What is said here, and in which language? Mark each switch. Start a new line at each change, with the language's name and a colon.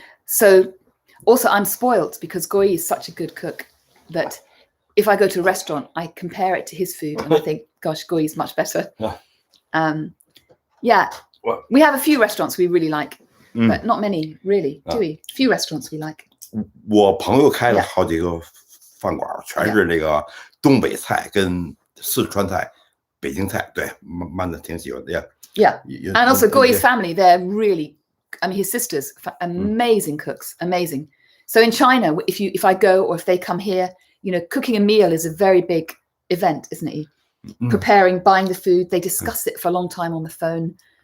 English: So also I'm spoiled because Guo Yi is such a good cook that if I go to a restaurant, I compare it to his food and I think, gosh, Guo Yi is much better. Yeah, we have a few restaurants we really like, but not many, really, do we? Few restaurants we like.
Chinese: 我朋友开了好几个饭馆，全是那个东北菜跟四川菜、北京菜，对，慢的挺喜欢的。
English: Yeah, and also Guo Yi's family, they're really, I mean, his sisters, amazing cooks, amazing. So in China, if I go or if they come here, you know, cooking a meal is a very big event, isn't it? Preparing, buying the food, they discuss it for a long time on the phone.